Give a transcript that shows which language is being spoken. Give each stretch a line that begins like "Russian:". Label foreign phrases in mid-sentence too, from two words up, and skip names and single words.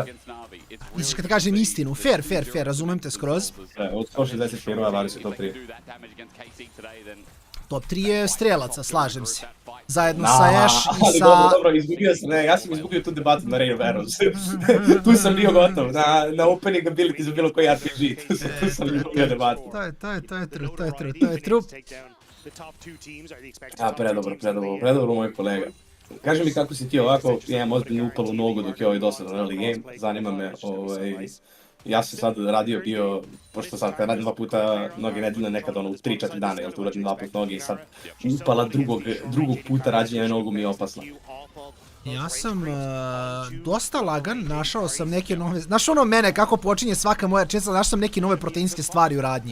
Serbian: Misliš kad kažem istinu, fair, razumem te skroz. Od 160 heroja Varus je top 3. Top 3 je strelaca, slažem se. Zajedno sa Ashe i sa... Dobro, izgubio sam, ne, ja sam izgubio tu debatu na Reign of Arrows. Tu sam bio gotov, na
English: opening ability
Serbian: za bilo koji RPG, tu sam izgubio debatu. To je true. Predobro moj kolega. Kaži mi kako si ti ovako, ja imam ozbiljnu upalu nogu dok je ovaj dosadan
English: early game,
Serbian: zanima me, ja sam sad radio bio, pošto sad kad radim 2 puta noge nedeljno, nekad ono u 3-4 dana, jel tu radim 2 puta noge i sad upala drugog puta rađenja nogu mi je opasna. Ja sam dosta lagan, našao sam neke nove, znaš ono mene kako počinje svaka moja česta, našao sam neke nove proteinske stvari u radnji.